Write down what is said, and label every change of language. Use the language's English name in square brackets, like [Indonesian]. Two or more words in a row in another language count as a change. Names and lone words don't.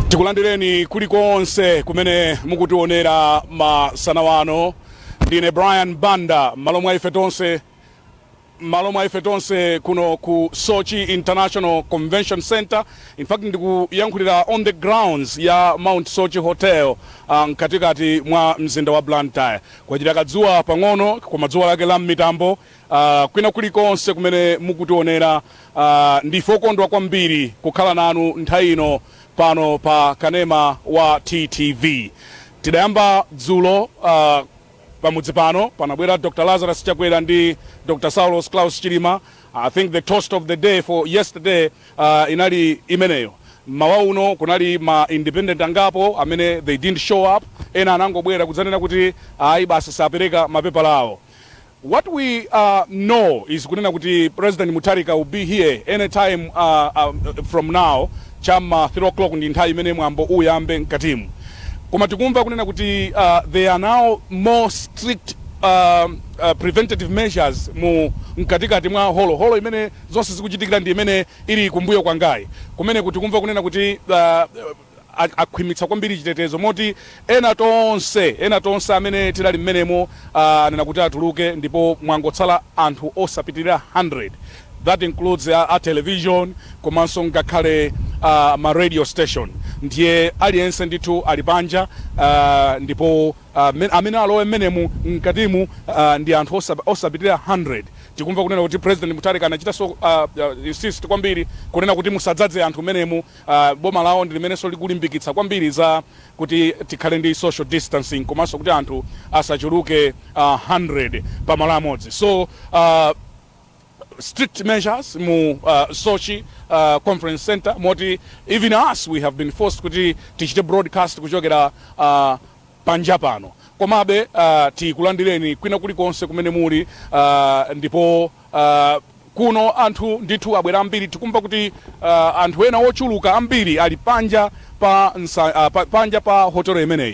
[Nyanja] tikulandireni kulikonse kumene mukutionera masana wano. Ndine Brian Banda malomwa ife tonse kuno ku Sochi International Convention Center. [English] In fact [Nyanja] ndikuyankhulira [English] on the grounds [Nyanja] ya Mount Sochi Hotel katikati mwa mzinda wa Blantyre. Kwa ajili kadzuwa pang'ono kwa madzuwa lake la mitambo kwina kulikonse kumene mukutionera ndifo kondwa kwambiri kukhala nanu nthawi ino pano pa kanema wa TTV. Tidayamba dzulo pamudzi pano panabwera Dr. Lazarus Chakwera ndi Dr. Saulos Klaus Chilima. [English] I think the toast of the day for yesterday [Nyanja] inali imeneyo. Mawa uno kunali ma independent angapo amene [English] they didn't show up, [Nyanja] ena anangobwera kudzanena kuti ayi basi sapereka mapepa lawo. [English] What we know is [Nyanja] kunena kuti [English] President Mutharika will be here anytime from now. [Nyanja] Chama 3 o'clock ndi nthawi imene mwambo uyambe mkatimu. Koma tikumva kunena kuti [English] they are now more strict preventative measures [Nyanja] mu mkatikati mwa holo imene zonse zikuchitikira ndi imene ili kumbuyo kwangayi. Kumene kuti kumva kunena kuti akhwimitsa kwambiri chitetezo moti ena tonse amene tilali mmenemo nena kuti atuluke ndipo mwangotsala anthu osapitirira 100. [English] That includes a television, [Nyanja] komanso ngakhale [English] ma radio station. [Nyanja] Ndiye aliyense ndithu alipanja ndipo amene alowe mmenemu mkatimu ndi anthu osapitirira 100. Tikumva kunena kuti President Mutharika anachita so insist kwambiri kunena kuti musadzadze anthu mmenemu. Boma lawo ndi limenenso likulimbikitsa kwambiri za kuti tikhale ndi [English] social distancing [Nyanja] komanso kuti anthu asachuluke 100 pamalo amodzi. [English] So strict measures mu Sochi Conference Center moti even us we have been forced [Nyanja] kuti tichite [English] broadcast [Nyanja] kuchokera panja pano. Komabe tikulandireni kwina kulikonse kumene muli ndipo kuno anthu ndithu abwera ambiri. Tikumva kuti anthu ena ochuluka ambiri ali panja pa hotel imeneyi.